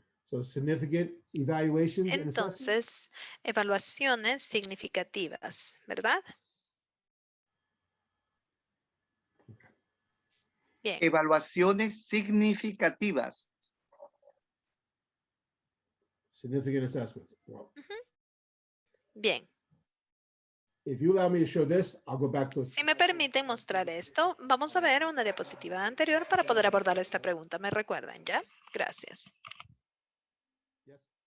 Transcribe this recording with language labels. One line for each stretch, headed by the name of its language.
English: So significant evaluations and assessments?
Spanish: Entonces, evaluaciones significativas, ¿verdad? Bien. evaluaciones significativas.
English: Significant assessments. Well,
Spanish: Bien.
English: if you allow me to show this, I'll go back to.
Spanish: Si me permiten mostrar esto, vamos a ver una diapositiva anterior para poder abordar esta pregunta. ¿Me recuerdan ya? Gracias.
English: Yes.